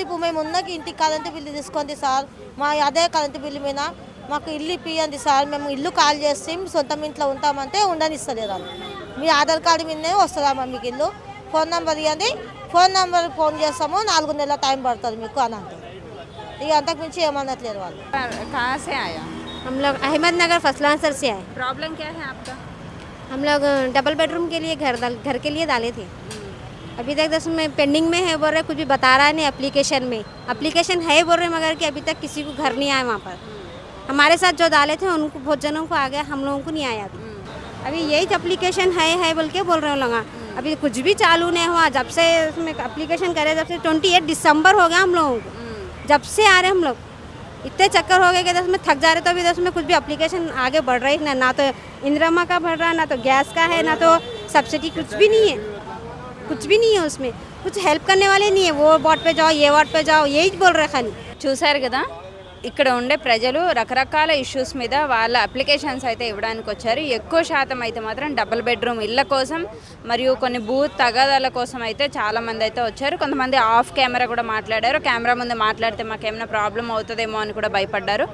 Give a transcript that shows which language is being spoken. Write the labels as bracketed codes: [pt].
[te] ఇప్పుడు మేము ఉన్నకి ఇంటికి కరెంటు బిల్లు తీసుకోండి సార్. మా అదే కరెంటు బిల్లు మీద మాకు ఇల్లు ఇప్పియండి సార్. మేము ఇల్లు కాల్ చేసి సొంత ఇంట్లో ఉంటామంటే ఉండనిస్తలేదు వాళ్ళు. మీ ఆధార్ కార్డు మీదనే వస్తుందమ్మా మీకు ఇల్లు. ఫోన్ నెంబర్ ఇవ్వండి, ఫోన్ నెంబర్ ఫోన్ చేస్తాము, 4 నెలల టైం పడుతుంది మీకు అని అంటారు. ఇక అంతకు మించి ఏమనట్లేదు వాళ్ళు. [hi] कहाँ से आया? हम लोग अहमदनगर फसलांसर से आए। प्रॉब्लम क्या है आपका? हम लोग डबल बेडरूम के लिए घर के लिए डाले थे। अभी तक 10 में पेंडिंग में है बोल रहे, कुछ भी बता रहा है नहीं। एप्लीकेशन है बोल रहे, मगर कि अभी तक किसी को घर नहीं आया वहाँ पर। हमारे साथ जो डाले थे उनको बहुत जनों को आ गया, हम लोगों को नहीं आया अभी यही एप्लीकेशन है बोल के बोल रहे हो लोग। अभी कुछ भी चालू नहीं हुआ। जब से उसमें एप्लीकेशन करे जब से 28 दिसंबर हो गया हम लोगों को। जब से आ रहे हम लोग इतने चक्कर हो गए कि 10 में थक जा रहे। तो अभी 10 में कुछ भी एप्लीकेशन आगे बढ़ रही है ना तो इंदिरा का बढ़ रहा है, ना तो गैस का है, ना तो सब्सिडी, कुछ भी नहीं है। कुछ भी नहीं है उसमें। कुछ हेल्प करने वाले नहीं है। वो वार्ड पे जाओ, ये वार्ड पे जाओ, यही बोल रहे खाली। [te] చూశారు కదా, ఇక్కడ ఉండే ప్రజలు రకరకాల ఇష్యూస్ మీద వాళ్ళ అప్లికేషన్స్ అయితే ఇవ్వడానికి వచ్చారు. ఎక్కువ శాతం అయితే మాత్రం డబుల్ బెడ్రూమ్ ఇళ్ళ కోసం మరియు కొన్ని భూత్ తగాదాల కోసం అయితే చాలామంది అయితే వచ్చారు. కొంతమంది ఆఫ్ కెమెరా కూడా మాట్లాడారు. కెమెరా ముందు మాట్లాడితే మాకేమైనా ప్రాబ్లం అవుతుందేమో అని కూడా భయపడ్డారు.